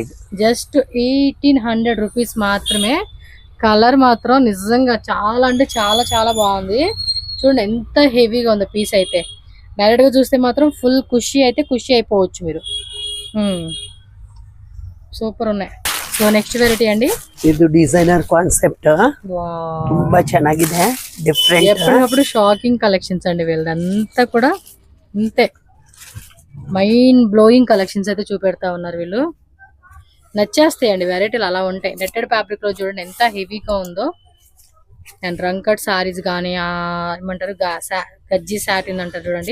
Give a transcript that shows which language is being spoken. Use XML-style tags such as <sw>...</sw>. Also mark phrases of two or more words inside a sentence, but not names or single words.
<en>just 1800 rupees</en> <te>మాత్రమే. కలర్ మాత్రం నిజంగా చాలా అంటే చాలా చాలా బాగుంది. చూడండి ఎంత హెవీగా ఉంది పీస్ అయితే. డైరెక్ట్ గా చూస్తే మాత్రం ఫుల్ ఖుషి అయిపోవచ్చు మీరు. సూపర్ ఉన్నాయి.</te> <en>so next variety</en> <te>అండి,</te> <kn>ಇದು</kn> <en>designer concept.</en> <kn>ತುಂಬಾ ಚೆನ್ನಾಗಿದೆ, ಡಿಫರೆಂಟ್.</kn> <te>ఎప్పటికప్పుడు</te> <en>shocking collections</en> <te>అండి వీళ్ళంతా కూడా ఇంతే.</te> <en>mind blowing collections</en> <te>అయితే చూపెడతా ఉన్నారు వీళ్ళు. నచ్చేస్తాయండి వెరైటీలు అలా ఉంటాయి.</te> <en>netted fabric</en> <te>లో చూడండి ఎంత హెవీగా ఉందో. అండ్ రంకట్ సారీస్ గానీ ఏమంటారు గజ్జి సాటిన్ అంటారు చూడండి,</te>